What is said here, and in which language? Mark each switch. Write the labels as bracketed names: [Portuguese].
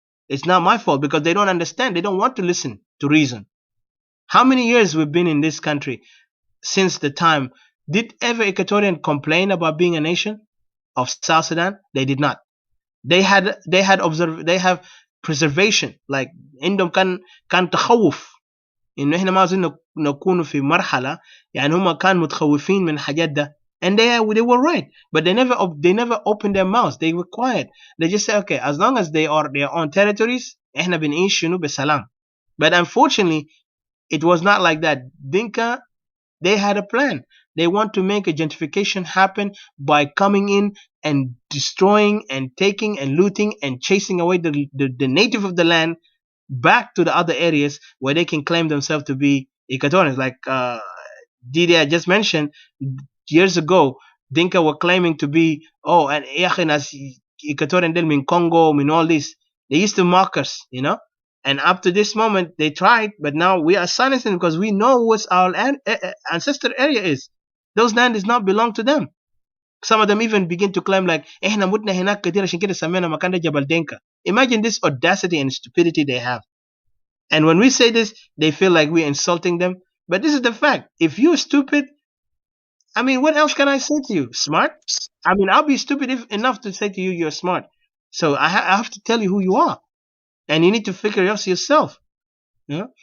[English] It's not my fault because they don't understand. They don't want to listen to reason. How many years we've been in this country? Since the time, did ever Equatorian complain about being a nation of South Sudan? They did not. They have preservation. [Arabic] Like عندهم كان تخوف إنه إحنا ما عاوزين نكون في مرحلة يعني هم كانوا متخوفين من حاجات ده. [English] And they were right, but they never opened their mouths. They were quiet. They just say, okay, as long as they are their own territories, [Arabic] إحنا بنعيش بسلام. [English] But unfortunately, it was not like that. Dinka, they had a plan. They want to make a gentrification happen by coming in and destroying and taking and looting and chasing away the native of the land back to the other areas where they can claim themselves to be Equatorians. Like Didi I just mentioned, years ago, Dinka were claiming to be, and as Equatorian [Arabic] del min Congo, min [English] all this. They used to mock us. And up to this moment, they tried, but now we are silencing because we know what our ancestor area is. Those land does not belong to them. Some of them even begin to claim like, [Arabic] "إحنا متنا هناك كتير عشان كده سمينا مكان ده جبل دينكا." [English] Imagine this audacity and stupidity they have. And when we say this, they feel like we're insulting them. But this is the fact. If you're stupid, I mean, what else can I say to you? Smart? I mean, I'll be stupid enough to say to you you're smart. So I have to tell you who you are, and you need to figure it out yourself. Yeah.